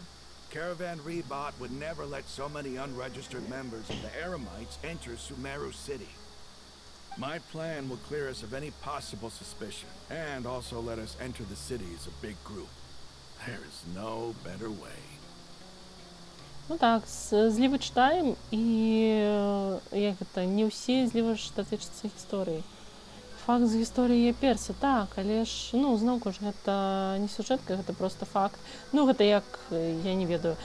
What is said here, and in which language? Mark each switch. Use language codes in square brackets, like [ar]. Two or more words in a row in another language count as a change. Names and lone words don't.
[en] Caravan Rebot would never let so many unregistered members of the Eremites enter Sumeru city. My plan will clear us of any possible suspicion, and also let us enter the city as a big group. There is no better way. [be] Так, злівы чытаем, і не ўсе злівы ж датычацца гісторыі. Факт з гісторыі перся, так, але ж, зноўку ж гэта не сюжэтка, гэта проста факт. Гэта як, я не ведаю.